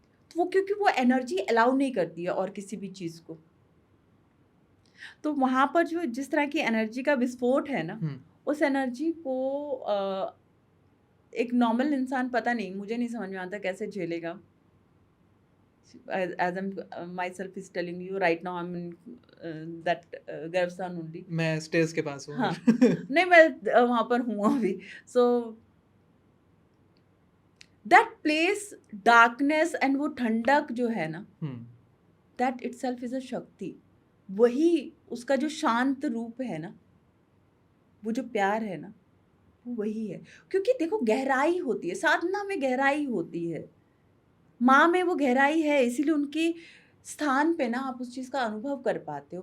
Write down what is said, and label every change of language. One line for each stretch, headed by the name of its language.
Hindi: तो वो क्योंकि वो एनर्जी अलाउ नहीं करती है और किसी भी चीज़ को। तो वहाँ पर जो जिस तरह की एनर्जी का विस्फोट है ना, उस एनर्जी को एक नॉर्मल इंसान, पता नहीं, मुझे नहीं समझ में आता कैसे झेलेगा।
English: as I'm myself is telling you right now, I'm in that गर्भस्थान only.
Hindi: मैं स्टेज के पास हूँ। हाँ, नहीं मैं वहाँ पर हूँ अभी।
English: So that place, darkness and
Hindi: वो ठंडक जो है ना,
English: that itself is a shakti.
Hindi: वही उसका जो शांत रूप है ना, वो जो प्यार है ना, वो वही है। क्योंकि देखो, गहराई होती है, साधना में गहराई होती है, माँ में वो गहराई है, इसीलिए उनके स्थान पे ना आप उस चीज़ का अनुभव कर पाते हो।